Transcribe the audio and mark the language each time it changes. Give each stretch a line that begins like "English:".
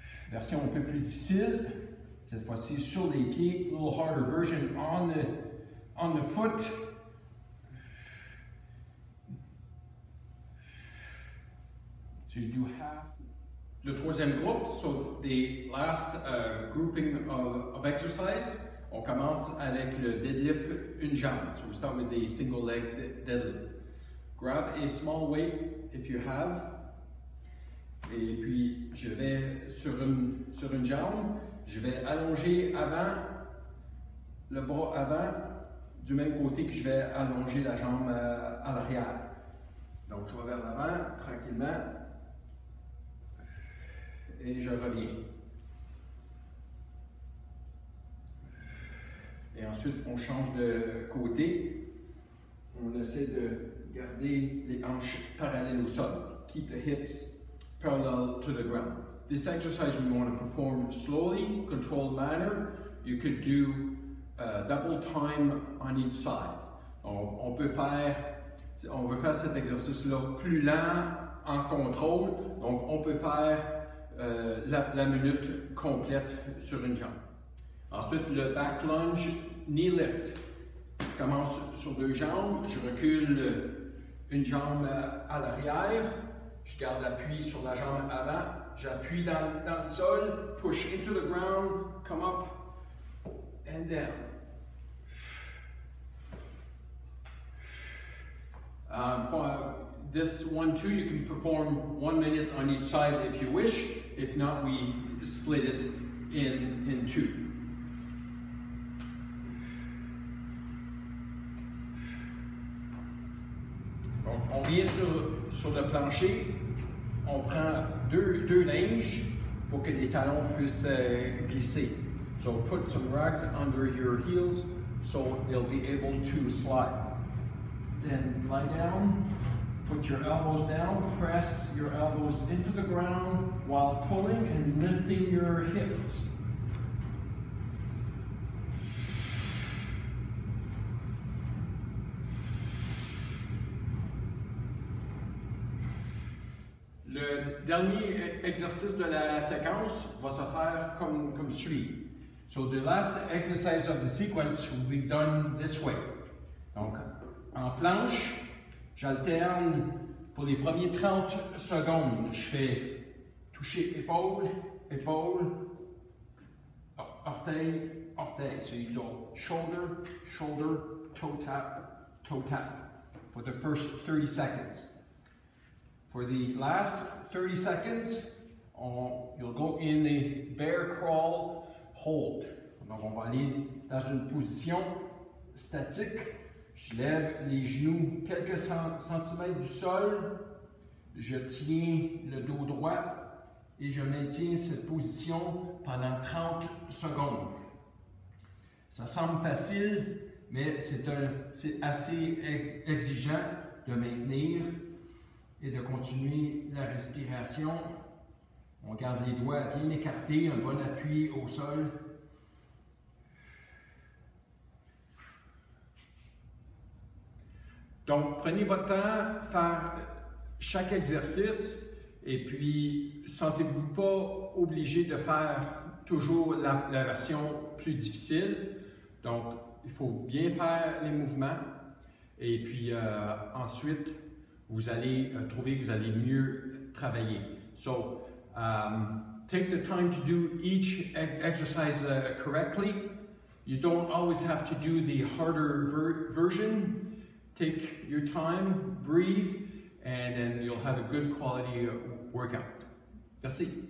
French: Version un peu plus difficile, cette fois-ci sur les pieds,
English: a little harder version on the foot. So you do half.
French: Le troisième groupe,
English: so the last grouping of exercise,
French: on commence avec le deadlift une jambe.
English: So we start with the single leg deadlift. Grab a small weight if you have.
French: Et puis, je vais sur une jambe, je vais allonger avant, le bras avant, du même côté que je vais allonger la jambe à l'arrière. Donc, je vais vers l'avant, tranquillement, et je reviens. Et ensuite, on change de côté. On essaie de garder les hanches parallèles au sol.
English: Keep the hips parallel to the ground. This exercise we want to perform slowly, controlled manner. You could do double time on each side.
French: On veut faire cet exercice-là plus lent, en contrôle. Donc on peut faire la minute complète sur une jambe. Ensuite, le back lunge, knee lift. Je commence sur deux jambes, je recule une jambe à l'arrière. Je garde l'appui sur la jambe avant, j'appuie dans le sol,
English: push into the ground, come up and down. For this one too, you can perform 1 minute on each side if you wish. If not, we split it in two. Donc, on vient sur le plancher, on prend deux linges pour que les talons puissent glisser. So put some rags under your heels so they'll be able to slide. Then lie down, put your elbows down, press your elbows into the ground while pulling and lifting your hips.
French: Le dernier exercice de la séquence va se faire comme suit.
English: So the last exercise of the sequence will be done this way.
French: Donc, en planche, j'alterne pour les premiers 30 secondes. Je fais toucher épaule, épaule, orteil, orteil.
English: So you go shoulder, shoulder, toe tap for the first 30 seconds. For the last 30 seconds, you'll go in a bear crawl hold.
French: Donc, on va aller dans une position statique. Je lève les genoux quelques centimètres du sol. Je tiens le dos droit et je maintiens cette position pendant 30 secondes. Ça semble facile, mais c'est assez exigeant de maintenir et de continuer la respiration. On garde les doigts bien écartés, un bon appui au sol. Donc, prenez votre temps, faire chaque exercice et puis sentez-vous pas obligé de faire toujours la version plus difficile. Donc, il faut bien faire les mouvements et puis ensuite, vous allez trouver que vous allez mieux travailler.
English: So, take the time to do each exercise correctly. You don't always have to do the harder version. Take your time, breathe, and then you'll have a good quality workout. Merci.